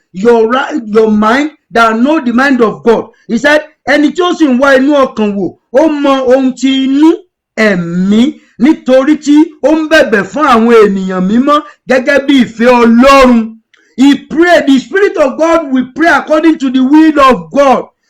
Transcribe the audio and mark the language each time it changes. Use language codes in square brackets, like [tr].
[en] your mind that know the mind of God. He said, [yo] ẹni tí ó sì ń wá inú ọkàn wò, ó mọ ohun ti inú ẹ̀mí, nítorí tí ó ń bẹ̀bẹ̀ fún àwọn ènìyàn mímọ́ gẹ́gẹ́ bí ìfẹ́ Ọlọ́run. [en] He prayed, the Spirit of God will pray according to the will of God.